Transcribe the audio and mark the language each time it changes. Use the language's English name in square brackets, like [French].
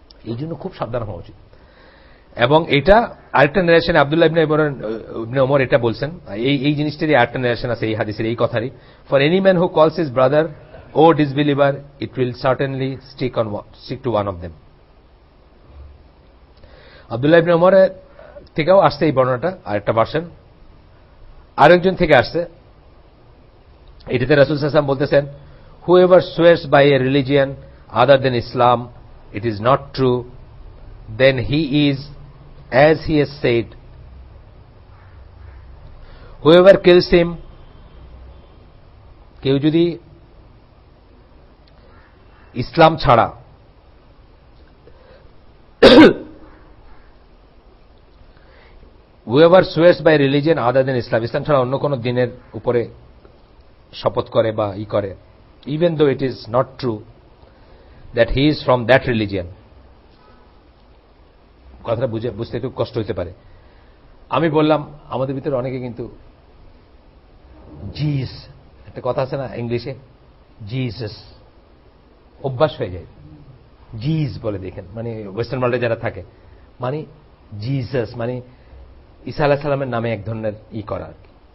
[Bangla] এই জন্য খুব সাবধান হওয়া উচিত। এবং এটা আরেকটা নারেশন আব্দুল্লাহ ইবনে ওমর এটা বলছেন, এই জিনিসটারই আরেকটা নারেশন আছে এই হাদিসের এই কথারই, [English] For any man who calls his brother O disbeliever, it will certainly stick to one of them. [Bangla] Abdullah ইবনে ওমরের থেকেও আসছে এই বর্ণনাটা, আরেকটা ভার্সন আরেকজন থেকে আসছে। এটাতে রাসূল সাল্লাল্লাহু আলাইহি ওয়াসাল্লাম বলতেছেন, [English] whoever swears by a religion other than Islam, it is not true, then he is as he has said. Whoever kills him, [Bangla] কেউ যদি ইসলাম ছাড়া [English] whoever swears by religion other than Islam, [Bangla] ইসলাম ছাড়া অন্য কোন দিনের উপরে শপথ করে বা করে, [English] even though it is not true that he is from that religion, [Bangla] কথাটা বুঝতে একটু কষ্ট হতে পারে। আমি বললাম আমাদের ভিতরে অনেকে কিন্তু জিস, একটা কথা আছে না ইংলিশে, জিসাস, অভ্যাস হয়ে যায়, জিস বলে। দেখেন মানে ওয়েস্টার্ন ওয়ার্ল্ডে যারা থাকে, মানে জিসাস মানে ঈসা আলাইহিস সালামের নামে এক ধরনের করা আর কি।